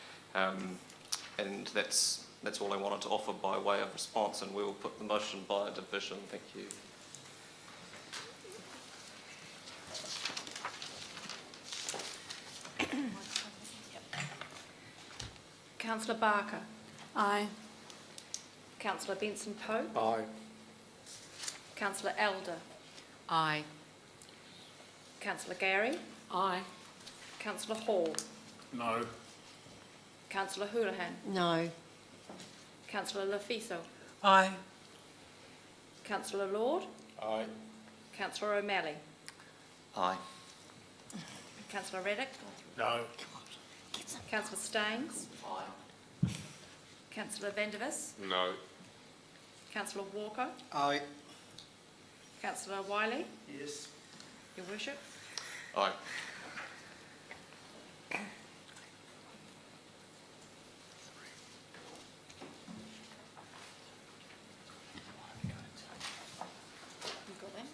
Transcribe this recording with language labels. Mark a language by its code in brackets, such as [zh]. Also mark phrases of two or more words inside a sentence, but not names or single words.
[en] And that's all I wanted to offer by way of response, and we will put the motion by division. Thank you. Councillor Barker. Aye. Councillor Benson-Pope. Aye. Councillor Elder. Aye. Councillor Gary. Aye. Councillor Hall. No. Councillor Houlihan. No. Councillor Lafiso. Aye. Councillor Lord. Aye. Councillor O'Malley. Aye. Councillor Reddick. No. Councillor Staines. Aye. Councillor Vandervis. No. Councillor Walker. Aye. Councillor Wiley. Yes. Your Worship. Aye. You've got them.